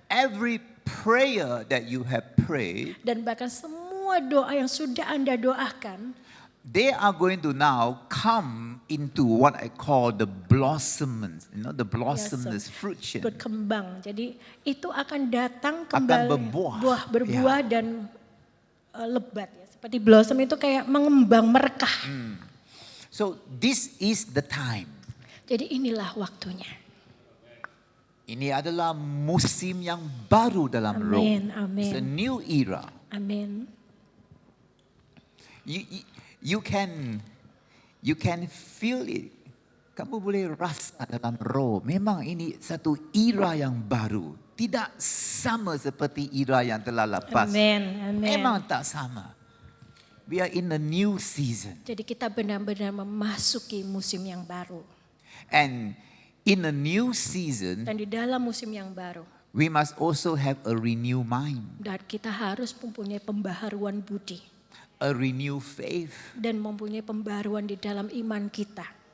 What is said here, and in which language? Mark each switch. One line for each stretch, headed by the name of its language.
English: every prayer that you have prayed,
Indonesian: dan bahkan semua doa yang sudah Anda doakan,
English: they are going to now come into what I call the blossomings, the blossomless fruition.
Indonesian: berkembang. Jadi itu akan datang kembali, berbuah. berbuah dan lebat ya. Seperti blossom itu kayak mengembang, merekah.
English: So this is the time.
Indonesian: Jadi inilah waktunya. Ini adalah musim yang baru dalam roh. Amin, amin.
English: It's a new era.
Indonesian: Amin.
English: You can feel it.
Malay: Kamu boleh rasa dalam roh. Memang ini satu era yang baru. Tidak sama seperti era yang telah lepas. Amin, amin. Memang tak sama.
English: We are in a new season.
Indonesian: Jadi kita benar-benar memasuki musim yang baru.
English: And in a new season,
Indonesian: Dan di dalam musim yang baru,
English: we must also have a renewed mind,
Indonesian: dan kita harus mempunyai pembaharuan budi
English: a renewed faith.
Indonesian: dan mempunyai pembaharuan di dalam iman kita.